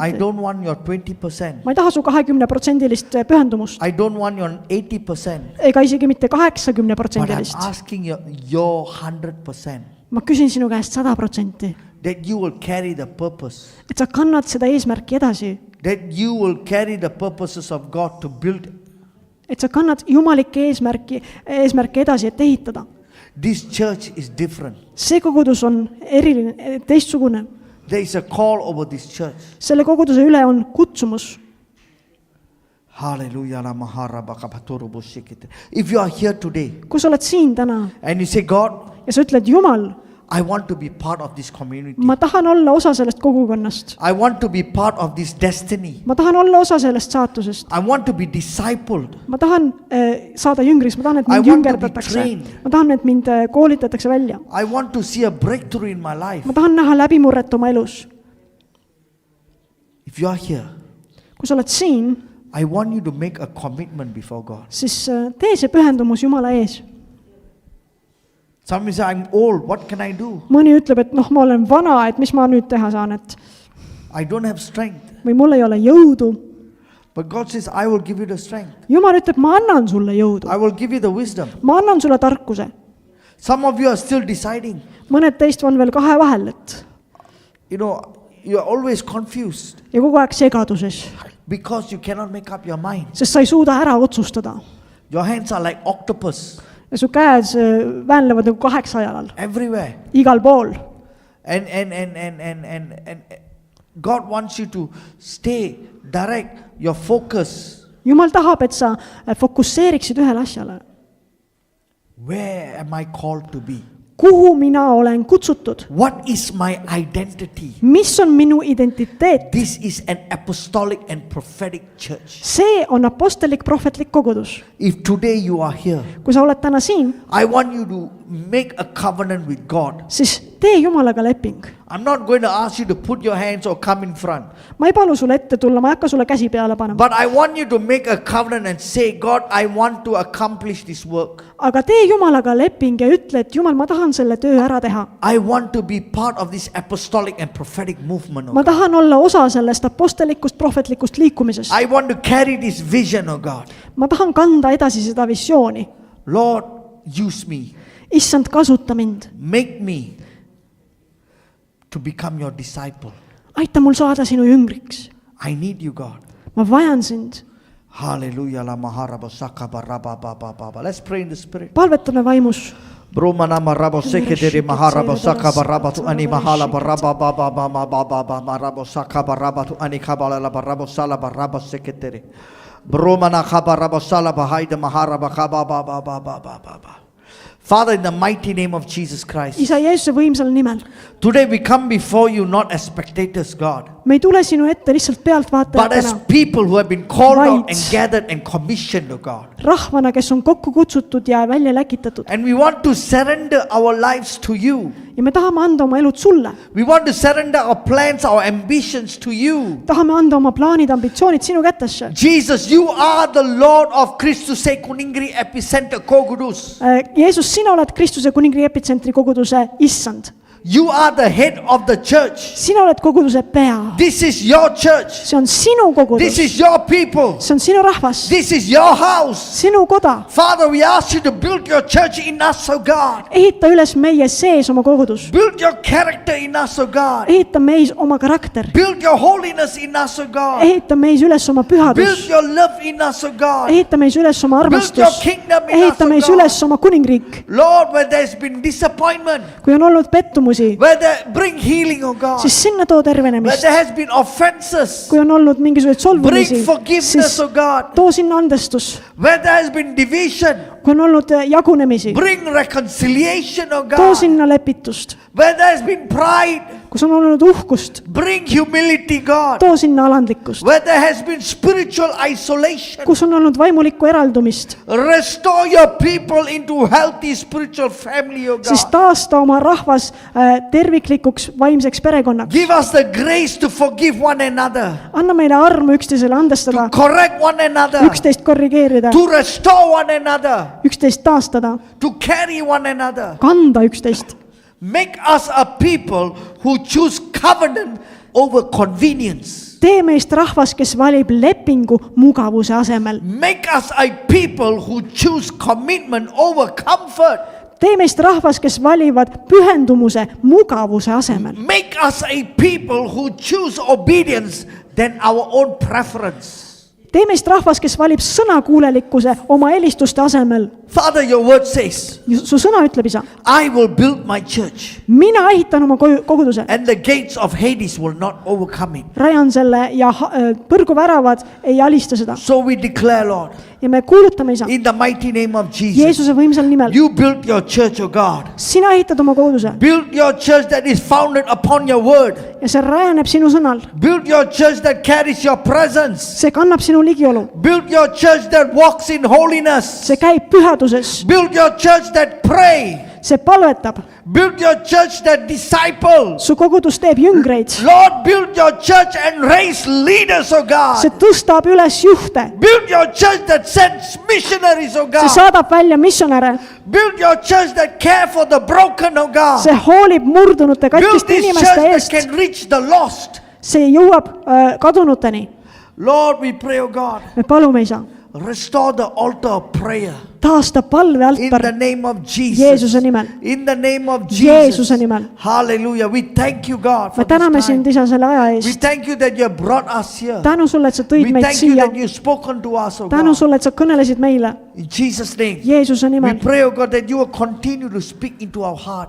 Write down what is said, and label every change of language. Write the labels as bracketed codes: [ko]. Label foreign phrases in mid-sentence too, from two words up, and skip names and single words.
[en] I don't want your 20%. [et] ma ei taha su 20% pühendumust. [en] I don't want your 80%. [et] ega isegi mitte [en] But I'm 80%. asking you your 100%. [et] ma küsin sinu käest 100%. [en] That you will carry the purpose. [et] et sa kannad seda eesmärki edasi. [en] That you will carry the purposes of God to build. [et] et sa kannad jumalikke eesmärke edasi, et ehitada. [en] This church is different. [et] see kogudus on eriline, teistsugune. [en] There is a call over this church. [et] selle koguduse üle on kutsumus. [en] Hallelujah. If you are here today [et] kui sa oled siin täna [en] and you say, God, [et] ja sa ütled, Jumal, [en] I want to be part of this community. [et] ma tahan olla osa sellest kogukonnast. [en] I want to be part of this destiny. [et] ma tahan olla osa sellest saatusest. [en] I want to be discipled. [et] ma tahan saada jüngriks, ma tahan, et [en] I [et] mind [en] want to be [et] jüngerdatakse. [en] trained. [et] ma tahan, et mind koolitatakse välja. [en] I want to see a breakthrough in my life. [et] ma tahan näha läbimurret oma elus. [en] If you are here, [et] kui sa oled siin, [en] I want you to make a commitment before God. [et] siis tee see pühendumus Jumala ees. [en] Some say, I'm old, what can I do? [et] mõni ütleb, et noh, ma olen vana, et mis ma nüüd teha saan, et [en] I don't have strength. [et] või mul ei ole jõudu. [en] But God says, I will give you the strength. [et] Jumal ütleb, ma annan sulle jõudu, [en] I will give you the wisdom. [et] ma annan sulle tarkuse. [en] Some of you are still deciding. [et] mõned teist on veel kahe vahel, et [en] You know, you are always confused [et] ja kogu aeg segaduses, [en] because you cannot make up your mind. [et] sest sa ei suuda ära otsustada. [en] Your hands are like octopus [et] ja su käed väänlevad nagu 8 jalal, [en] everywhere. [et] igal pool. [en] And God wants you to stay direct, your focus. [et] Jumal tahab, et sa fokusseeriksid ühele asjale. [en] Where am I called to be? [et] kuhu mina olen kutsutud, [en] What is my identity? [et] mis on minu identiteet. [en] This is an apostolic and prophetic church. [et] see on apostellik prohvetlik kogudus. [en] If today you are here, [et] kui sa oled täna siin, [en] I want you to make a covenant with God. [et] siis tee Jumalaga leping. [en] I'm not going to ask you to put your hands or come in front. [et] ma ei palu sulle ette tulla, ma ei hakka sulle käsi peale panema. [en] But I want you to make a covenant and say, God, I want to accomplish this work. [et] aga tee Jumalaga leping ja ütle, et Jumal, ma tahan selle töö ära teha. [en] I want to be part of this apostolic and prophetic movement. [et] ma tahan olla osa sellest apostellikust prohvetlikust liikumisest. [en] I want to carry this vision, oh God. [et] ma tahan kanda edasi seda visiooni. [en] Lord, use me. [et] issand, kasuta mind. [en] Make me to become your disciple. [et] aita mul saada sinu jüngriks. [en] I need you, God. [et] ma vajan sind. [en] Hallelujah. Let's pray in the Spirit. [et] palvetame vaimus. Bromana marabo seketeri maharabo sakaba rabatu ani mahala baraba baba baba baba marabo sakaba rabatu ani kabala barabo sala baraba seketeri. Bromana khabarabo sala bahaida maharaba kaba baba baba baba. [en] Father, in the mighty name of Jesus Christ, [et] isa Jeesuse võimsal nimel, [en] today we come before you not as spectators, God, [et] me ei tule sinu ette lihtsalt [en] but as [et] pealtvaatajatena, [en] people who have been called out [et] Vaid. [en] and gathered and commissioned, oh God. [et] rahvana, kes on kokku kutsutud ja välja läkitatud. [en] And we want to surrender our lives to you. [et] ja me tahame anda oma elud sulle. [en] We want to surrender our plans, our ambitions to you. [et] tahame anda oma plaanid, ambitsioonid sinu kätesse. [en] Jesus, you are the Lord of Christus Kuningri Epicenter Kogudus. [et] Jeesus, sina oled Kristuse kuningriigi epitsentri koguduse issand. [en] You are the head of the church. [et] sina oled koguduse pea. [en] This is your church. [et] see on sinu kogudus. [en] This is your people. [et] see on sinu rahvas. [en] This is your house. [et] sinu koda. [en] Father, we ask you to build your church in us, oh God. [et] ehita üles meie sees oma kogudus. [en] Build your character in us, oh God. [et] ehita meis oma karakter. [en] Build your holiness in us, oh God. [et] ehita meis üles oma [en] Build [et] pühadus. [en] your love in us, oh God. [et] ehita meis üles oma [en] Build your [et] armastus. [en] kingdom in us, [et] ehita [en] oh [et] meis [en] God. [et] üles oma kuningriik. [en] Lord, where there's been disappointment, [et] kui on olnud pettumusi, [en] where there bring healing, oh God. [et] siis sinna too [en] Where [et] tervenemist. [en] there has been offenses, [et] kui on olnud mingisuguseid [en] bring [et] solvumisi, [en] forgiveness, [et] siis [en] oh God. [et] too sinna andestus. [en] Where there has been division, [et] kui on olnud jagunemisi, [en] bring reconciliation, oh [et] too [en] God. [et] sinna lepitust. [en] Where there has been pride, [et] kus on olnud uhkust, [en] bring humility, God. [et] too sinna alandlikkust. [en] Where there has been spiritual isolation, [et] kus on olnud vaimulikku eraldumist, [en] restore your people into healthy spiritual family, oh [et] siis [en] God. [et] taasta oma rahvas terviklikuks vaimseks perekonnaks. [en] Give us the grace to forgive one another, [et] anna meile armu üksteisele andestada, [en] to correct one another, [et] üksteist korrigeerida, [en] to restore one another, [et] üksteist taastada, [en] to carry one another. [et] kanda üksteist. [en] Make us a people who choose covenant over convenience. [et] tee meist rahvas, kes valib lepingu mugavuse asemel. [en] Make us a people who choose commitment over comfort. [et] tee meist rahvas, kes valivad pühendumuse mugavuse asemel. [en] Make us a people who choose obedience than our own preference. [et] tee meist rahvas, kes valib sõnakuulelikkuse oma eelistuste asemel. [en] Father, your word says, [et] su sõna ütleb, isa, [en] I will build my church [et] mina ehitan oma koguduse, [en] and the gates of Hades will not overcome it. [et] rajan selle ja põrguväravad ei alista seda. [en] So we declare, Lord, [et] ja me kuulutame, isa, [en] in the mighty name of Jesus, [et] Jeesuse võimsal nimel, [en] you built your church, oh God. [et] sina ehitad oma koguduse [en] Build your church that is founded upon your word. [et] ja see rajaneb sinu sõnal. [en] Build your church that carries your presence. [et] see kannab sinu ligiolu, [en] Build your church that walks in holiness. [et] see käib pühaduses, [en] Build your church that pray. [et] see palvetab, [en] Build your church that disciples. [et] su kogudus teeb jüngreid, [en] Lord, build your church and raise leaders, oh [et] see [en] God. [et] tõstab üles juhte, [en] Build your church that sends missionaries, oh [et] see [en] God. [et] saadab välja missionäre, [en] Build your church that care for the broken, oh God. [et] see hoolib murdunute [en] Build [et] katkiste [en] this [et] inimeste [en] church that [et] eest, [en] can reach the lost. [et] see jõuab kadunuteni. [en] Lord, we pray, oh God, [et] me palume, isa, [en] restore the altar of prayer [et] taasta [en] in the [et] palvealtar [en] name of Jesus. [et] Jeesuse nimel. [en] In the name of [et] Jeesuse [en] Jesus. [et] nimel. [en] Hallelujah. We thank you, God, [et] me [en] for [et] täname [en] this [et] sind, [en] time. [et] isa, selle aja [en] We [et] eest. [en] thank you that you have brought us here. [et] tänu sulle, et sa tõid [en] We [et] meid [en] thank you [et] siia. [en] that you've spoken to us, oh [et] tänu [en] God. [et] sulle, et sa kõnelesid meile [en] In Jesus' name. [et] Jeesuse [en] We [et] nimel. [en] pray, oh God, that you will continue to speak into our heart.